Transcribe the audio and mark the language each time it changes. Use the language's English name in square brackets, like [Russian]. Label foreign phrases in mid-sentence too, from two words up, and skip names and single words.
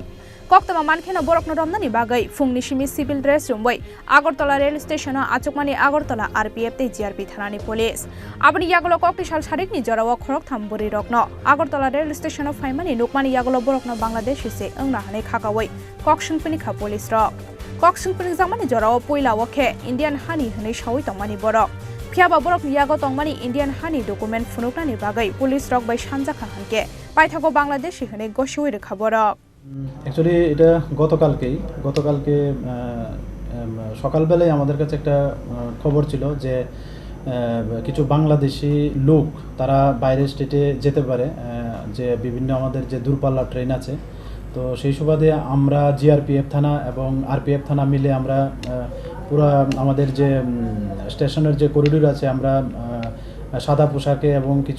[Kok Borok] Koktama mankhena borokno romnani bagai fungni shimi [English] civil dress [Kok Borok] rumbai Agartala rail station achukmani Agartala RPF te GRP thanani police abani yagolo Koktishal sharikni jorawa Khoroktham buri rokno Agartala rail station faimani nukmani yagolo borokno Bangladesh se angna hane khakawai Kokshungpini kha police rok Kokshungpini jamani jorawa poila wakhe Indian hani hane shawi tongmani borok Phiaba borok yago tongmani Indian hani document funuknani bagai police rok bai sanja khanke paithago Bangladesh hane goshoi rekha borok [Bangla] অ্যাকচুয়ালি এটা গতকালকে সকালবেলায় আমাদের কাছে একটা খবর ছিল যে কিছু বাংলাদেশি লোক তারা বাইরের স্টেটে যেতে পারে যে বিভিন্ন আমাদের যে দূরপাল্লা ট্রেন আছে তো সেই সুবাদে আমরা জিআরপিএফ থানা এবং আরপিএফ থানা মিলে আমরা পুরো আমাদের যে স্টেশনের যে করিডোর আছে আমরা সাদা পোশাকে এবং কিছু